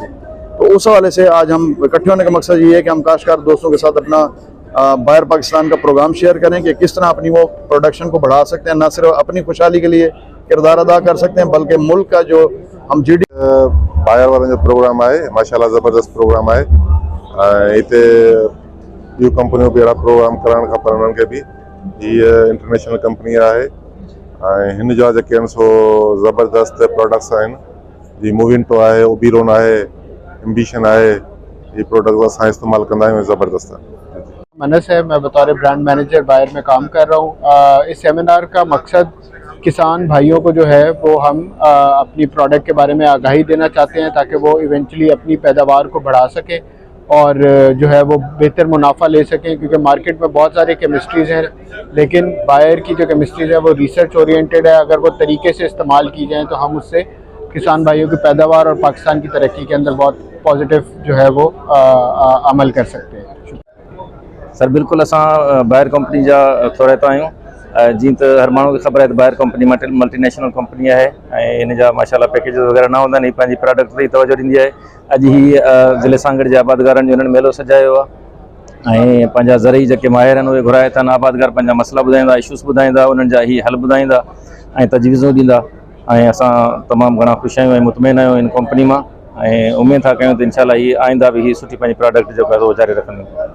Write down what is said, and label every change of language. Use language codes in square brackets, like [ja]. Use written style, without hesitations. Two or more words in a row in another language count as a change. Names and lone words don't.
[ur] تو اس حوالے سے آج ہم اکٹھے ہونے کا مقصد یہ ہے کہ ہم کاشتکار دوستوں کے ساتھ اپنا بائر پاکستان کا پروگرام شیئر کریں کہ کس طرح اپنی وہ پروڈکشن کو بڑھا سکتے ہیں، نہ صرف اپنی خوشحالی کے لیے کردار ادا کر سکتے ہیں بلکہ ملک کا جو ہم بائر والا جو پروگرام ہے ماشاءاللہ زبردست پروگرام ہے. [sd] इतने ॿियूं कंपनियों भी अहिड़ा प्रोग्राम करण खपनि उन्हनि खे भी। [ur] یہ انٹرنیشنل کمپنی ہے [sd] ऐं हिन जा जेके आहिनि सो ज़बरदस्त प्रोडक्ट्स आहिनि। [ur] جی موونٹو ہے، اوبیرون ہے، ایمبیشن ہے، یہ پروڈکٹ [sd] असां इस्तेमालु कंदा आहियूं, [ur] زبردست ہے. منس ہے، میں بطور برانڈ منیجر بائر میں کام کر رہا ہوں. اس سیمینار کا مقصد کسان بھائیوں کو جو ہے وہ ہم اپنی پروڈکٹ کے بارے میں آگاہی دینا چاہتے ہیں تاکہ وہ ایونچوئلی اپنی پیداوار کو بڑھا سکیں اور جو ہے وہ بہتر منافع لے سکیں، کیونکہ مارکیٹ میں بہت سارے کیمسٹریز ہیں لیکن بائر کی جو کیمسٹریز ہے وہ [en] research oriented [ur] है। اگر وہ طریقے سے استعمال کی جائیں تو ہم اس سے کسان بھائیوں کی پیداوار اور پاکستان کی ترقی کے اندر بہت پازیٹیو جو ہے وہ عمل کر سکتے ہیں. [sd] सर बिल्कुल असां बायर कंपनी जा थोरेता आहियूं। जीअं त हर माण्हू खे ख़बर आहे त बायर कंपनी मल्टीनेशनल कंपनी आहे ऐं इन जा माशाल्लाह पैकेज वग़ैरह न हूंदा आहिनि, पंहिंजी प्रोडक्ट ते ई तवजो ॾींदी आहे। अॼु ही ज़िले सांगड़ जे आबादगारनि जो हिननि मेलो सजायो आहे ऐं पंहिंजा ज़रई जेके माहिर आहिनि उहे घुराए अथनि आबादगार पंहिंजा मसइला ॿुधाईंदा इशूज़ ॿुधाईंदा उन्हनि जा ही हल ॿुधाईंदा ऐं तजवीज़ूं ॾींदा ऐं असां तमामु घणा ख़ुशि आहियूं ऐं मुतमइन आहियूं इन कंपनी मां ऐं उमेद था कयूं त इनशाला हीअ आईंदा बि ही सुठी पंहिंजी प्रोडक्ट जेको आहे उहो जारी रखंदियूं।